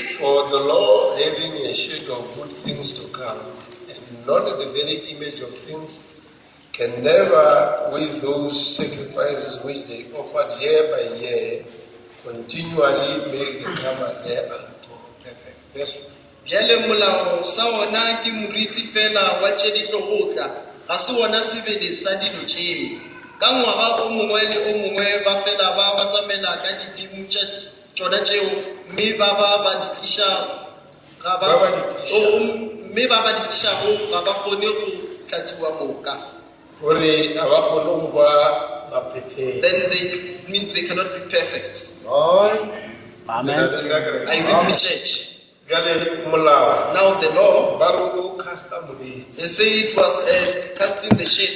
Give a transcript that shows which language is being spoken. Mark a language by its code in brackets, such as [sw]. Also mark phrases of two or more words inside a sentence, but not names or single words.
[en] For the law, having a shadow of good things to come, and not the very image of things, can never, with those sacrifices which they offered year by year, continually make the comer thereunto perfect. Verse 1. [nso] Bjale molao sa ona ke moriti fela wa tše di tlo go tla ga se wona sebele sa dilo tšeo ka ngwaga o mongwe le o mongwe ba fela ba batamela ka didimo tšona tšeo mme ba di tlišago ga ba kgone go hlatsiwa moka. [en] Then they means they cannot be perfect. Amen. Are you with me, church? Now the law, they say it was casting the shadow.